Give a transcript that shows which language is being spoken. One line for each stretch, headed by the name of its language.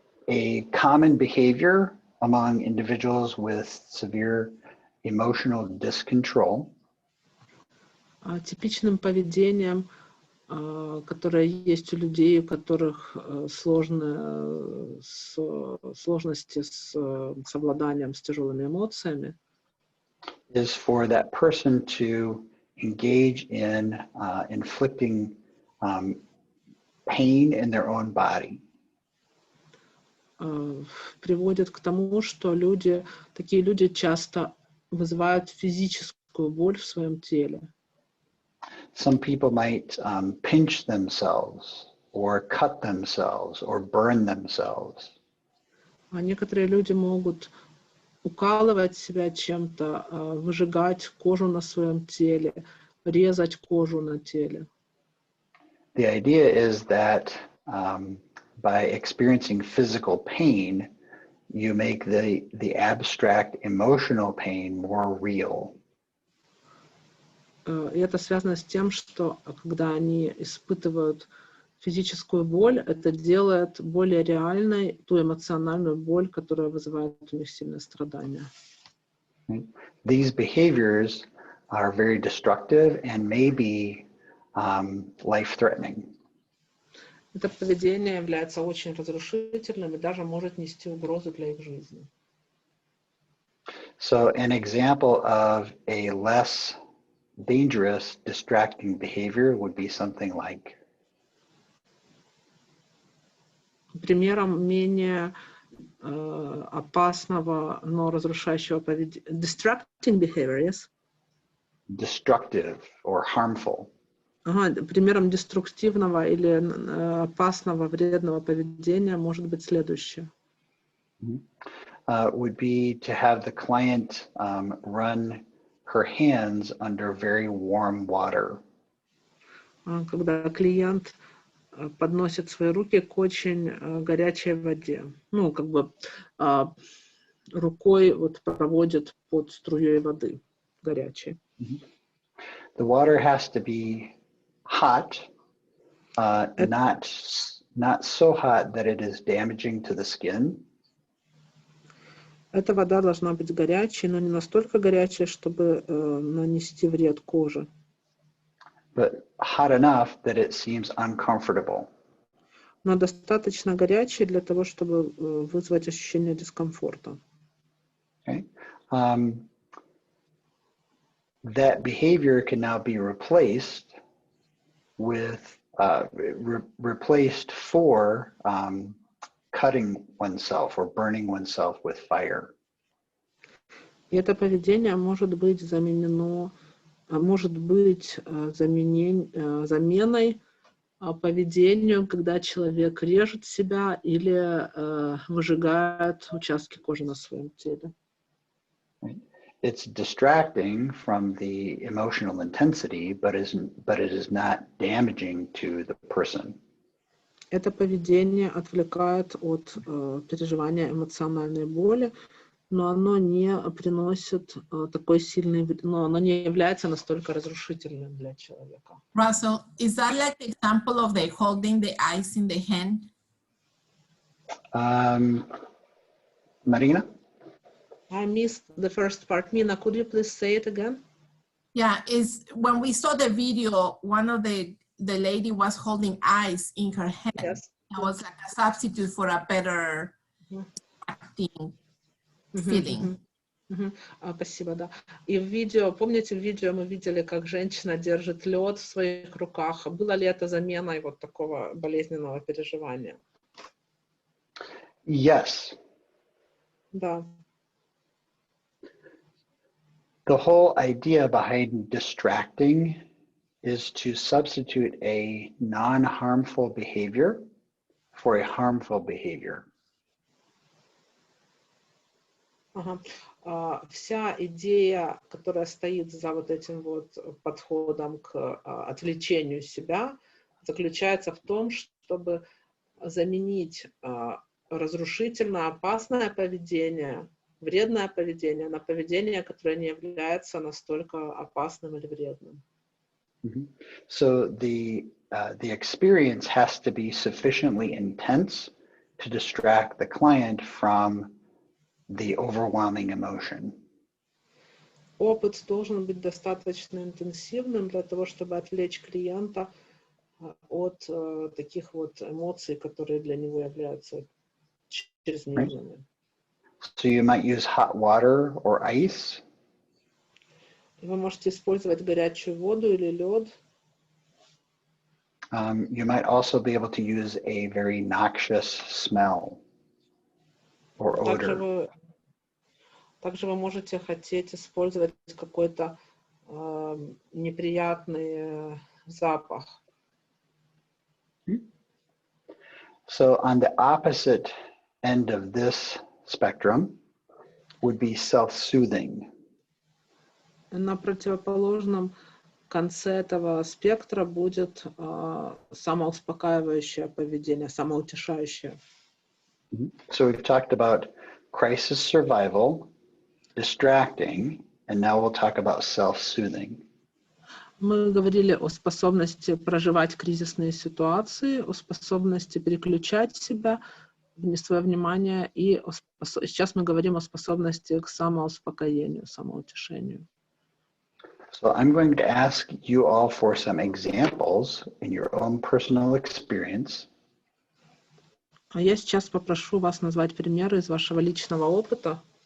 English: A common behavior among individuals with severe emotional discontrol
Russian: Типичным поведением, которое есть у людей, у которых сложности с совладанием с тяжелыми эмоциями,
English: is for that person to engage in inflicting pain in their own body.
Russian: Приводит к тому, что такие люди часто вызывают физическую боль в своем теле.
English: Some people might pinch themselves or cut themselves or burn themselves.
Russian: А некоторые люди могут укалывать себя чем-то, выжигать кожу на своем теле, резать кожу на теле.
English: The idea is that by experiencing physical pain, you make the abstract emotional pain more real.
Russian: И это связано с тем, что когда они испытывают физическую боль, это делает более реальной ту эмоциональную боль, которая вызывает у них сильное страдание.
English: These behaviors are very destructive and may be life-threatening.
Russian: Это поведение является очень разрушительным и даже может нести угрозу для их жизни.
English: So an example of a less dangerous distracting behavior would be something like
Russian: примером менее опасного, но разрушающего поведения.
English: Distracting behavior, yes? Destructive or harmful.
Russian: Примером деструктивного или опасного, вредного поведения может быть следующее.
English: Would be to have the client run her hands under very warm water.
Russian: Когда клиент подносит свои руки к очень горячей воде. Ну, как бы рукой вот проводит под струей воды горячей.
English: The water has to be hot, not so hot that it is damaging to the skin.
Russian: Эта вода должна быть горячей, но не настолько горячей, чтобы нанести вред коже.
English: but hot enough that it seems uncomfortable.
Russian: Но достаточно горячий для того, чтобы вызвать ощущение дискомфорта.
English: Okay? That behavior can now be replaced with replaced for cutting oneself or burning oneself with fire.
Russian: И это поведение может быть заменено, заменой поведению, когда человек режет себя или выжигает участки кожи на своем теле.
English: It's distracting from the emotional intensity, but it is not damaging to the person.
Russian: Это поведение отвлекает от переживания эмоциональной боли, но оно не приносит такой сильный, но оно не является настолько разрушительным для человека.
English: Russell, is that like the example of the holding the ice in the hand? Marina? I missed the first part. Mina, could you please say it again? Yeah, is when we saw the video, one of the lady was holding ice in her hand. Yes. That was like a substitute for a better acting feeling.
Russian: Спасибо, да. И в видео, помните, в видео мы видели, как женщина держит лед в своих руках. Было ли это заменой вот такого болезненного переживания?
English: Yes.
Russian: Да.
English: The whole idea behind distracting is to substitute a non-harmful behavior for a harmful behavior.
Russian: Вся идея, которая стоит за вот этим вот подходом к отвлечению себя, заключается в том, чтобы заменить разрушительно опасное поведение, вредное поведение на поведение, которое не является настолько опасным или вредным.
English: So the experience has to be sufficiently intense to distract the client from the overwhelming emotion.
Russian: Опыт должен быть достаточно интенсивным для того, чтобы отвлечь клиента от таких вот эмоций, которые для него являются чрезмерными.
English: So you might use hot water or ice.
Russian: Вы можете использовать горячую воду или лед.
English: You might also be able to use a very noxious smell or odor.
Russian: Также вы можете хотеть использовать какой-то неприятный запах.
English: So on the opposite end of this spectrum would be self-soothing.
Russian: На противоположном конце этого спектра будет самоуспокаивающее поведение, самоутешающее.
English: So we've talked about crisis survival, distracting, and now we'll talk about self-soothing.
Russian: Мы говорили о способности проживать кризисные ситуации, о способности переключать себя, свое внимание, и сейчас мы говорим о способности к самоуспокоению, самоутешению.
English: So I'm going to ask you all for some examples in your own personal experience.
Russian: А я сейчас попрошу вас назвать примеры из вашего личного опыта.